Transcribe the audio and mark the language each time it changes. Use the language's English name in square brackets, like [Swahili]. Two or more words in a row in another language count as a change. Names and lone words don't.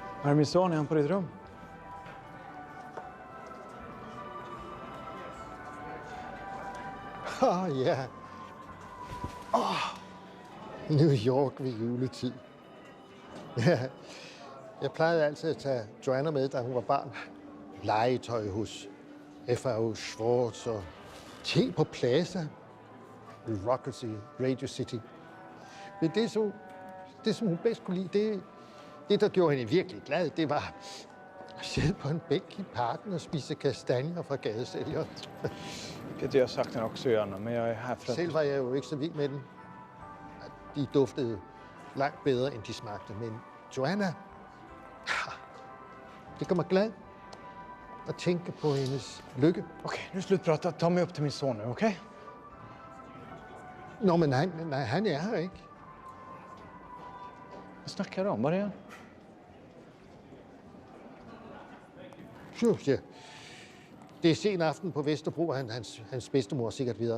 [Swedish] Här är min son, är han på ditt rum? [Danish] Ja. New York ved juletid. Ja, jeg plejede altid at tage Joanna med, da hun var barn. Legetøj hos F.R.O. Schwartz og te på Plaza. Rockets i Radio City. Men det, som hun bedst kunne lide, det, der gjorde hende virkelig glad, det var at sidde på en bænk i parken og spise kastanjer fra gadesælgere. Det har sagt den også gärna, men jeg er her for... Selv var jeg jo ikke så vild med den. De duftede langt bedre, end de smagte, men Joanna, det gør mig glad at tænke på hendes lykke. [Swedish] Okay, nu slutpratat. Ta mig upp till min son nu, okay? [Danish] Nå, men han er her ikke. Hvad snakker du om? Hvor er han? Ja. Det er sen aften på Vesterbro, og hans bedstemor er sikkert videre.